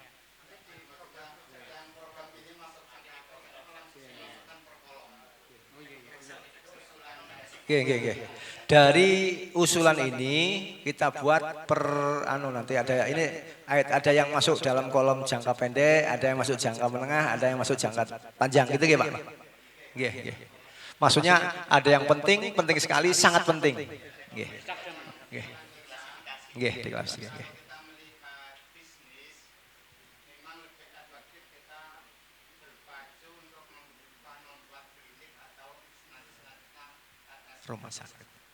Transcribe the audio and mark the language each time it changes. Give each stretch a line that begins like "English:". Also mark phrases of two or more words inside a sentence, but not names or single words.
Indonesian: Oke. Dari usulan ini kita buat nanti ada yang masuk dalam kolom jangka pendek, ada yang masuk jangka menengah, ada yang masuk jangka panjang gitu nggih, Pak. Nggih. Maksudnya ada yang penting sekali, sangat penting. Nggih. Di kelas nggih. Rumah sakit.